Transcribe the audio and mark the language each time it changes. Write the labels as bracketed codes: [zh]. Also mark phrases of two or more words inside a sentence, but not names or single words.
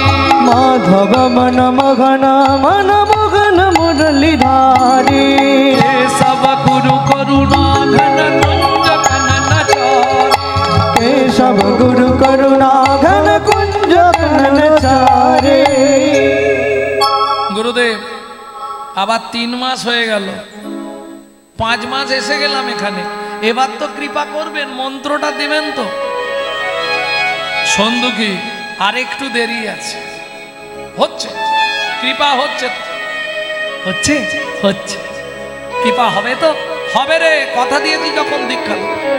[hi] माधव मन मोहन मुरलीधारी, केशव गुरु करुणा घन कुंज कननचारी, केशव गुरु करुणा घन कुंज कननचारी। [bn] গুরুদেব আবার 3 মাস হয়ে গেল, 5 মাস এসে গেলাম এখানে, এবার তো কৃপা করবেন, মন্ত্রটা দিবেন তো। সন্দুকি আর একটু দেরি আছে, হচ্ছে কৃপা, হচ্ছে হচ্ছে হচ্ছে কৃপা হবে তো হবে রে, কথা দিয়েছি যখন দীক্ষা দেব।